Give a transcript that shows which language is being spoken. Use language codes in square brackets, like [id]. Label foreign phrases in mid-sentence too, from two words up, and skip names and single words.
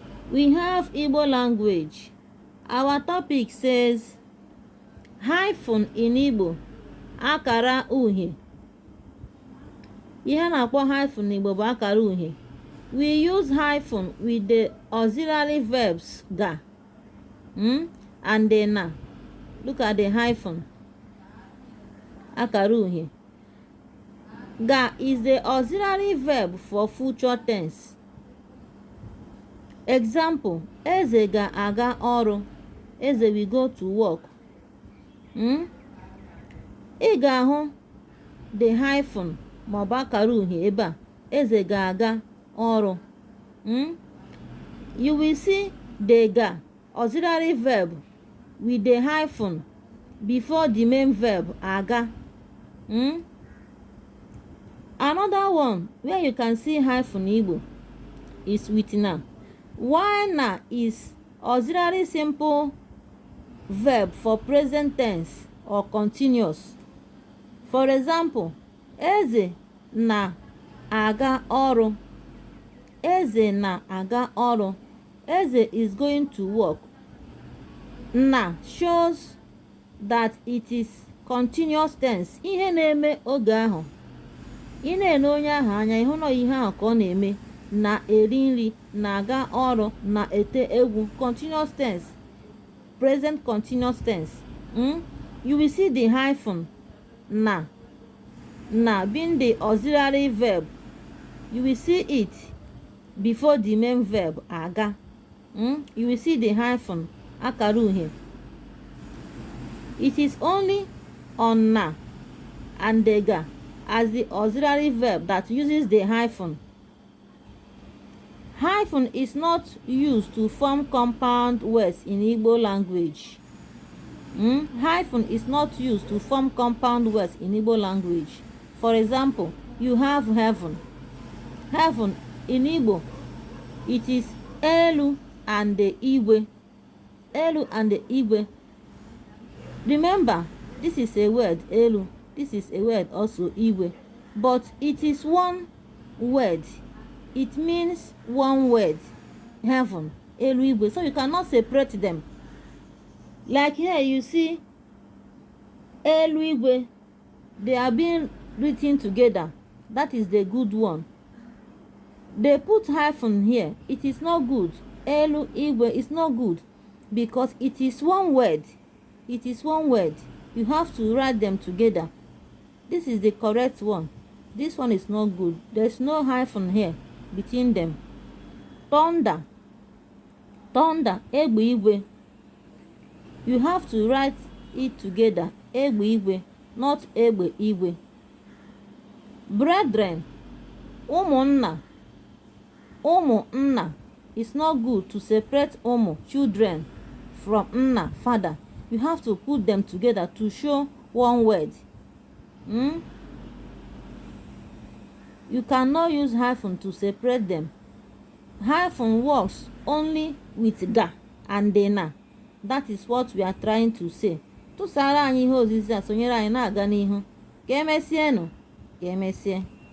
[en] We have Igbo language. Our topic says, hyphen in Igbo, [ig] akara uhie. Ihe a na-akpọ hyphen n'Igbo bụ akara uhie. [en] We use hyphen with the auxiliary verbs ga, hmm, and the na. Look at the hyphen. [ig] Akara uhie. [en] Ga is the auxiliary verb for future tense. Example, [ig] Eze ga-aga ọrụ. [en] Eze will go to work. Hmm? [ig] Ị ga-ahụ [en] the hyphen [ig] ma ọ bụ akara uhie ebe a. Eze ga-aga ọrụ. Hmm? [en] You will see the ga, auxiliary verb, with the hyphen before the main verb aga. Hmm? Another one where you can see hyphen Igbo is with na. Why na is auxiliary simple verb for present tense or continuous. For example, [ig] Eze na-aga ọrụ. Eze na-aga ọrụ. [en] Eze is going to work. Na shows that it is continuous tense. [ig] Ihe na-eme oge ahụ. Ị na-ele onye ahụ anya, ị hụ na ihe ahụ ka ọ na-eme. Na-eri nri, na-aga ọrụ, na-ete egwu. [en] Continuous tense. Present continuous tense. Hmm? You will see the hyphen na. Na being the auxiliary verb. You will see it before the main verb aga. Hmm? You will see the hyphen, [ig] akara uhie. [en] It is only on na and the ga as the auxiliary verb that uses the hyphen. Hyphen is not used to form compound words in Igbo language. Hmm? Hyphen is not used to form compound words in Igbo language. For example, you have heaven. Heaven in Igbo, it is elu and the igwe. Elu and the igwe. Remember, this is a word, elu. This is a word also, igwe. But it is one word. It means one word, heaven, [ig] elu igwe. [en] So you cannot separate them. Like here, you see, [ig] elu igwe, [en] they are being written together. That is the good one. They put hyphen here. It is not good. [ig] Elu igwe [en] is not good because it is one word. It is one word. You have to write them together. This is the correct one. This one is not good. There's no hyphen here between them. Thunder. Thunder, [ig] egbe igwe. [en] You have to write it together. [ig] Egbe igwe, not egbe igwe. Brethren, ụmụnna. Ụmụnna. [en] It's not good to separate ụmụ, children, from nna, father. You have to put them together to show one word. Hmm? You cannot use hyphen to separate them. Hyphen works only with ga and the na. That is what we are trying to say. [ig] Tụsara anyị ihe ozizi a, sonyere anyị na-aga n'ihu. Ka emesienụ. Ka emesie.